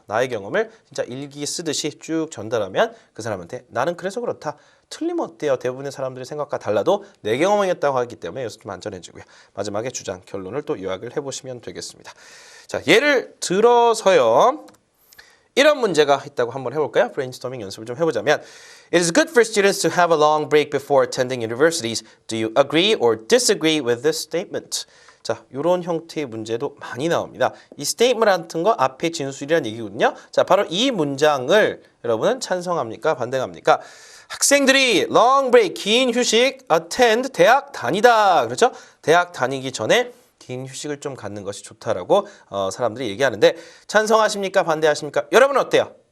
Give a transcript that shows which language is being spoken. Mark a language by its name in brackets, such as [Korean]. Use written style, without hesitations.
[Korean] 나의 경험을 진짜 일기 쓰듯이 쭉 전달하면 그 사람한테 나는 그래서 그렇다. 틀리면 어때요? 대부분의 사람들의 생각과 달라도 내 경험이었다고 하기 때문에 여기서 좀 안전해지고요. 마지막에 주장, 결론을 또 요약을 해보시면 되겠습니다. 자, 예를 들어서요. 이런 문제가 있다고 한번 해볼까요? 브레인스토밍 연습을 좀 해보자면 [English] It is good for students to have a long break before attending universities. Do you agree or disagree with this statement? [Korean] 자, 이런 형태의 문제도 많이 나옵니다. 이 statement 같은 거 앞에 진술이라는 얘기거든요. 자, 바로 이 문장을 여러분은 찬성합니까? 반대합니까? 학생들이 long break, 긴 휴식, attend, 대학 다니다. 그렇죠? 대학 다니기 전에 긴 휴식을 좀 갖는 것이 좋다라고 사람들이 얘기하는데 찬성하십니까? 반대하십니까? 여러분은 어때요?